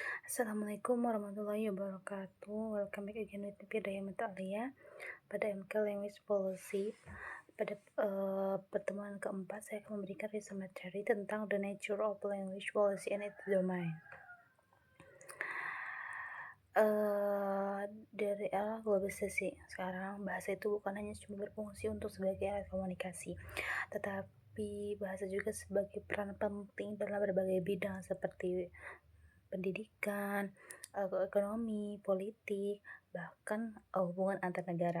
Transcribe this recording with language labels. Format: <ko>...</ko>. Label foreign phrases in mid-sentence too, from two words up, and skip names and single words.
<ar>السلام عليكم ورحمة الله وبركاته.</ar> <en>Welcome back again with Fidaya Mutaalia pada MK Language Policy.</en> <id>Pada pertemuan keempat, saya akan memberikan resume materi tentang</id> <en>the nature of language policy and its domain.</en> <id>Dari era globalisasi, sekarang bahasa itu bukan hanya cuma berfungsi untuk sebagai alat komunikasi, tetapi bahasa juga sebagai peran penting dalam berbagai bidang seperti pendidikan, ekonomi, politik, bahkan hubungan antar negara.</id>